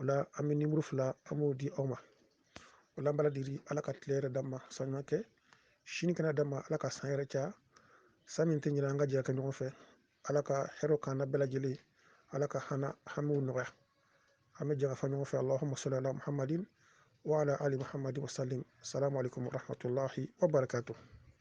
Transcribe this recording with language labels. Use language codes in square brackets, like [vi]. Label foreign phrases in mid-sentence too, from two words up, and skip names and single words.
[bm] la an bɛ nimero fila an b'o di aw ma o la an b'ala deli ala ka tile yɛrɛ d'an ma sanuya kɛ sini kana d'an ma ala ka san yɛrɛ caya san min tɛ ɲinɛ an ka jɛ kɛ ɲɔgɔn fɛ ala ka hɛrɛw k'an na bɛɛ lajɛlen ala ka hamiw nɔgɔya an bɛ jɛ ka fɔ ɲɔgɔn fɛ [ar] اللهم صل على محمد وعلى آل محمد وسلم السلام عليكم ورحمة الله وبركاته